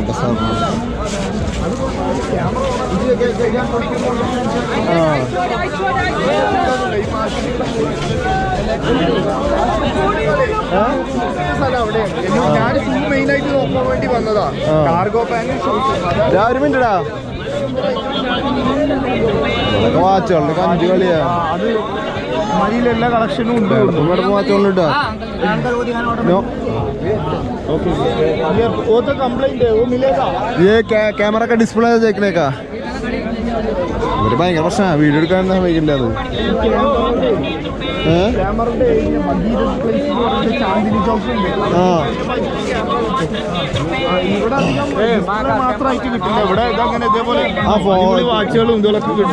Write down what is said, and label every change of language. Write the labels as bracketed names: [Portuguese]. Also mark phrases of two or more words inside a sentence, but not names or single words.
[Malayalam] ഞാൻ മെയിൻ ആയിട്ട് നോക്കാൻ വേണ്ടി വന്നതാ. [English] cargo pant, [Malayalam] ഒരു മിനിറ്റടാ, വാച്ചുകളുടെ 5 കളിയാ. അത് മരിയിൽ എല്ലാ കളക്ഷനും ഉണ്ട്. വാച്ചുകളുണ്ടാ [Hindi] वो तो कंप्लेंट है, वो मिलेगा. ये कैमरा का डिस्प्ले देखने का [Malayalam] ഒരു ഭയങ്കര പ്രശ്നമാണ്, വീഡിയോ എടുക്കാൻ സമ്മതിക്കില്ല അത്. ക്യാമറയുടെ ചാന്ദിനി ചോക്ക് ഉണ്ട്. ഇവിടെ മാത്രമായിട്ട് കിട്ടില്ല. ഇവിടെ ഇതങ്ങനെ ഇതേപോലെ വാച്ചുകളും ഇതുകളൊക്കെ കിട്ടും.